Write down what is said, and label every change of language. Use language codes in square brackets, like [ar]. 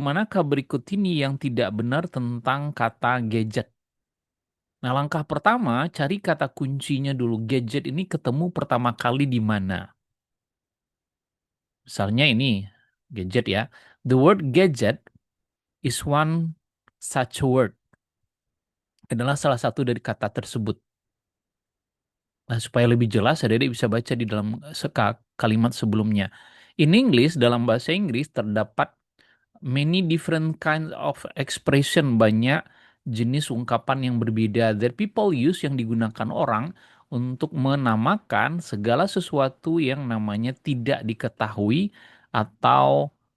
[id] Manakah berikut ini yang tidak benar tentang kata gadget? Nah, langkah pertama, cari kata kuncinya dulu. Gadget ini ketemu pertama kali di mana? Misalnya ini, gadget ya. [en] The word gadget is one such word. [id] Adalah salah satu dari kata tersebut. Nah, supaya lebih jelas, adik bisa baca di dalam kalimat sebelumnya. [en] In English, [id] dalam bahasa Inggris, terdapat [en] many different kinds of expression, [id] banyak jenis ungkapan yang berbeda [en] that people use, [id] yang digunakan orang untuk menamakan segala sesuatu yang namanya tidak diketahui atau